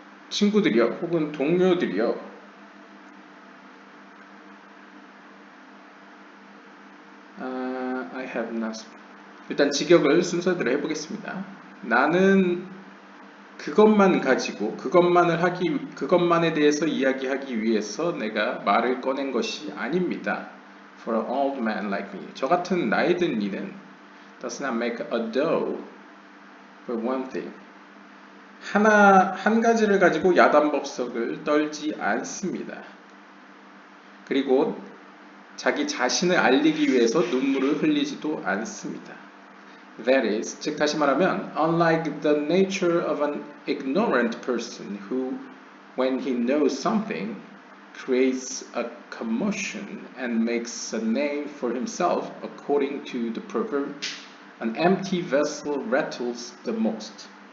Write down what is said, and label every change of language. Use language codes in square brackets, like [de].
[ko] 친구들이요, 혹은 동료들이요, [en] I have not. [ko] 일단 직역을 순서대로 해보겠습니다. 나는 그것만 가지고 그것만에 대해서 이야기하기 위해서 내가 말을 꺼낸 것이 아닙니다. [en] For an old man like me, [ko] 저 같은 나이 든 이는 [en] does not make a dough for one thing. [ko] 한 가지를 가지고 야단법석을 떨지 않습니다. 그리고 자기 자신을 알리기 위해서 눈물을 흘리지도 않습니다. [en] That is, [ko] 즉 다시 말하면, [en] unlike the nature of an ignorant person who when he knows something, creates a commotion and makes a name for himself according to the proverb, an empty vessel rattles the most.